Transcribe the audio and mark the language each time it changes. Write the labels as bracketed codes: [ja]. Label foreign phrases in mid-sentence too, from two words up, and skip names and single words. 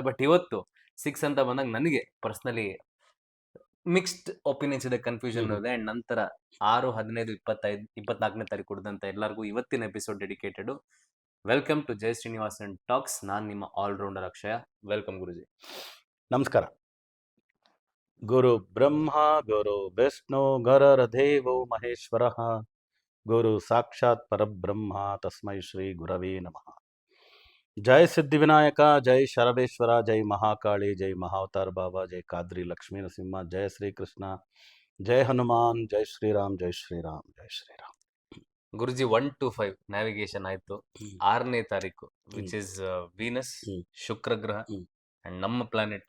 [kn] ಬಟ್ ಇವತ್ತು 6 ಅಂತ ಬಂದಾಗ ನನಗೆ [en] personally mixed opinions [kn] ಇದೆ, ಕನ್ಫ್ಯೂಷನ್ ಹ್ಮ್ ಇದೆ. ಅಂಡ್ ನಂತರ 6, 15, 25, 24ನೇ ತಾರೀಕು ಕುಡಿದಂತ ಎಲ್ಲರಿಗೂ ಇವತ್ತಿನ [en] episode dedicated. Welcome to Jai Srinivasan Talks. [kn] ನಾನು ನಿಮ್ಮ [en] allrounder Akshaya. Welcome Guruji. [kn] ನಮಸ್ಕಾರ. [sa] ಗುರು ಬ್ರಹ್ಮ ಗುರು ವಿಷ್ಣು ಗುರುರ್ದೇವೋ ಮಹೇಶ್ವರ ಗುರು ಸಾಕ್ಷಾತ್ ಪರಬ್ರಹ್ಮ ತಸ್ಮೈ ಶ್ರೀ ಗುರವೇ ನಮಃ. ಜೈ ಸಿದ್ಧಿವಿನಾಯಕ, ಜೈ ಶರಬೇಶ್ವರ, ಜೈ ಮಹಾಕಾಳಿ, ಜೈ ಮಹಾವತಾರ ಬಾಬಾ, ಜೈ ಕಾದ್ರಿ ಲಕ್ಷ್ಮೀ ನರಸಿಂಹ, ಜಯ ಶ್ರೀಕೃಷ್ಣ, ಜೈ ಹನುಮಾನ್, ಜೈ ಶ್ರೀರಾಮ್, ಜೈ ಶ್ರೀರಾಮ್, ಜೈ ಶ್ರೀರಾಮ್. [kn] ಗುರುಜಿ 1 to 5 ನ್ಯಾವಿಗೇಷನ್ ಆಯ್ತು. 6ನೇ ತಾರೀಕು [en] which is Venus, [kn] ಶುಕ್ರ ಗ್ರಹ ಅಂಡ್ ನಮ್ಮ ಪ್ಲಾನೆಟ್.